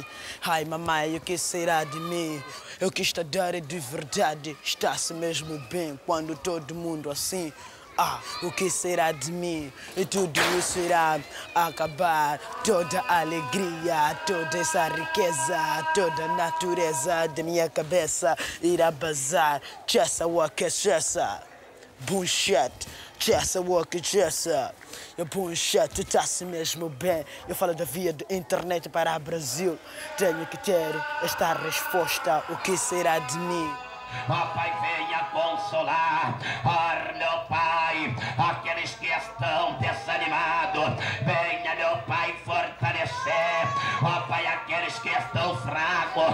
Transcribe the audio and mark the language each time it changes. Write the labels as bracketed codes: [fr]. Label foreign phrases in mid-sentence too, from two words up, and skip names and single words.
[pt] Ai, mamãe, o que será de mim? Eu quis te dar de verdade, está-se mesmo bem quando todo mundo assim. O que será de mim? E tudo isso irá acabar. Toda a alegria, toda essa riqueza, toda a natureza da minha cabeça irá bazar. Chessa, waka, chessa. Bullshit. Chessa, waka, chessa. Bullshit, está-se mesmo bem. Eu falo da via de internet para o Brasil. Tenho que ter esta resposta. O que será de mim? Ó Pai, venha consolar, meu Pai, aqueles que estão desanimados. Venha, meu Pai, fortalecer, ó Pai, aqueles que estão fracos.